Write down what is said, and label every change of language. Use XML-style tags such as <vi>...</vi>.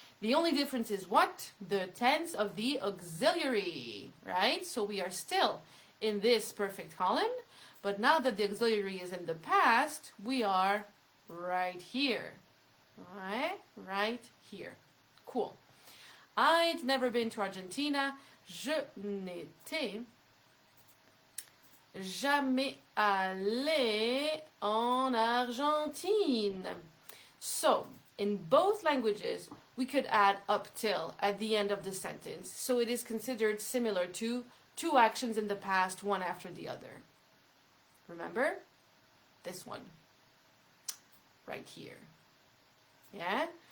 <en>The only difference is what? The tense of the auxiliary, right? So we are still in this perfect column, but now that the auxiliary is in the past, we are right here. Right here. Cool. I'd never been to Argentina.</en> <fr>Je n'étais jamais allé en Argentine.</fr> <en>So, in both languages, we could add up till at the end of the sentence. So it is considered similar to two actions in the past, one after the other. Remember? This one. Right here. Yeah?</en>